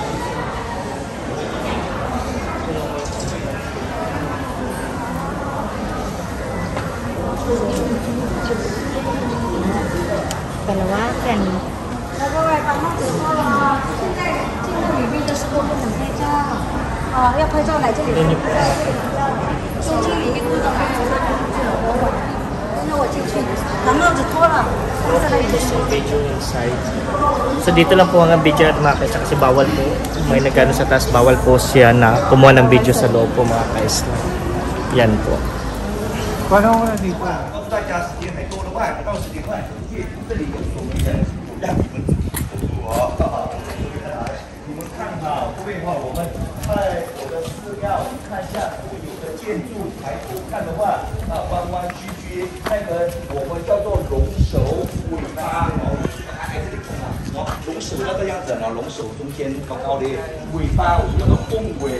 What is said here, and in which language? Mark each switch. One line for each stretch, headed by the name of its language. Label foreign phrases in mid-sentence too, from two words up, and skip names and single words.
Filipino: Kalawakan. Sabi ko, tama ko.
Chinese: 现在进入里面的时候不能拍照。啊，要拍照来这里。中间里面不能买。那我进去，把帽子脱了，放在那里。
English: Video inside.
Filipino: So dito lang po ang video at mga kaisla kasi bawal po. May nagano sa taas, bawal po siya na kumuha ng video sa loob po mga kaisla. Yan po. Paano ko na dito?
Chinese: 告诉大家，时间还多的话，到10点半，这里有守门人，让你们你们看好，各位哈，我们在我的资料看一下所有的建筑抬头看的话，弯弯曲曲，那个我们叫做龙首尾巴哦，还这里看啊，龙首那个样子呢，龙首中间高高的，尾巴我们叫做凤尾。